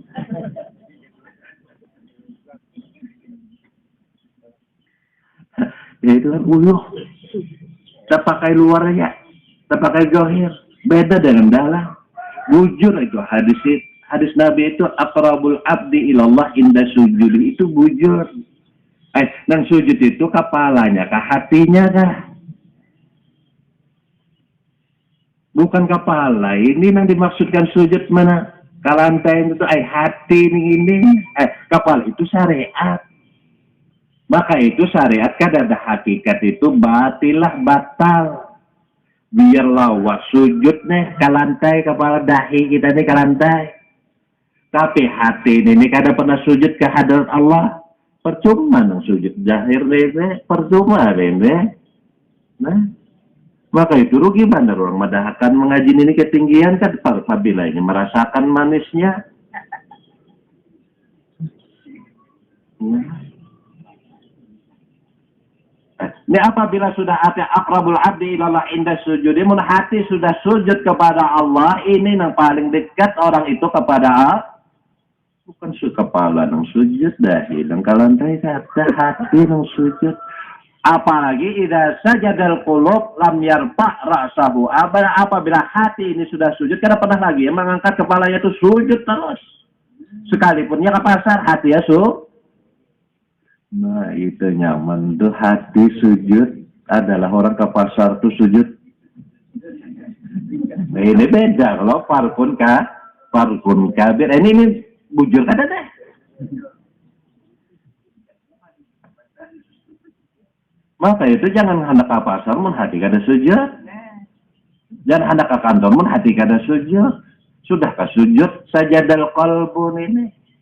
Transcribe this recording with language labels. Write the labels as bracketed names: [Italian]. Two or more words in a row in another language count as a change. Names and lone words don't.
[Banjar] Ya itu kan uyuh. Tak pakai luarnya, tak pakai gohir, beda dengan dalam. Bujur itu hadis Nabi itu [Arabic] aqrabul abdi ilallah inda sujudi [Banjar] itu bujur. Nang sujud itu kepalanya, kah hatinya kah? Bukan kepala, ini yang dimaksudkan sujud mana? Kalantai itu hati ini, kepala itu syariat. Maka itu syariat kan ada hakikat itu batilah batal. Biar lawas sujud nih ke lantai, kepala dahi kita nih ke lantai. Tapi hati ini kada pernah sujud ke hadirat Allah. Percuma dong sujud zahir ini, percuma ini. Nah, maka itu rugi mana orang madahkan mengaji ini ketinggian kan apabila ini merasakan manisnya. Ini apabila sudah ada [Arabic] aqrabul abdi ilallah inda sujudi, [Banjar] mun hati sudah sujud kepada Allah, ini yang paling dekat orang itu kepada Bukan kepala nang sujud dahi nang kalantai kata hati nang sujud. [Arabic] Apalagi idza sajadal qulub lam yarfa ra'sahu. [Banjar] Apabila hati ini sudah sujud, karena pernah lagi yang mengangkat kepalanya itu sujud terus. Sekalipunnya ke pasar, hati ya Nah itu nyaman tuh, hati sujud adalah orang ke pasar tuh sujud. Nah, ini beda kalau [Arabic] farkun kabir. [Banjar] Ini bujur kada deh. Maka itu jangan hendak ke pasar mun hati kada sujud. Jangan hendak ke kantor mun hati kada sujud. Sudah ke sujud [Arabic] sajadal qalbun [Banjar] ini.